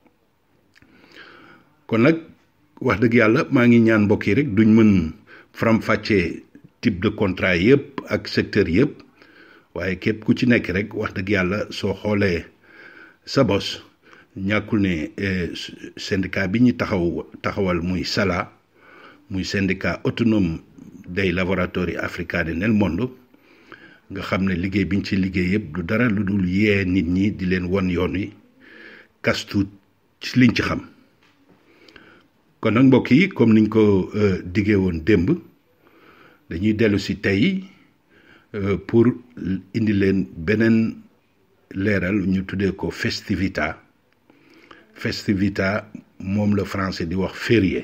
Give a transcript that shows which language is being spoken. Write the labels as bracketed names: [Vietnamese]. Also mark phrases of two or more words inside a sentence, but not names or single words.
[Wolof] kon nag wax dëgg yàlla maa ngi ñaan mbokk yi rek duñ mën faram-fàccee [French] type de contrat [Wolof] yëpp ak secteur yëpp waaye képp ku ci nekk rek wax dëgg yàlla soo xoolee sa bos ñàkkul ne syndicat bi ñu taxawal muy SALA muy [French] syndicat autonome [Wolof] dei lavoratori africani nel mondo nga xam ne liggéey bi ñu ci liggéey yëpp du dara lu dul yee nit ñi di leen won yoon wi kastu ci liñ ci xam kon nag mbokk yi comme niñ ko diggee woon démb dañuy dellu si tey pour indi leen beneen leeral ñu tuddee ko [Italian] festività festività [Wolof] moom la français di wax férié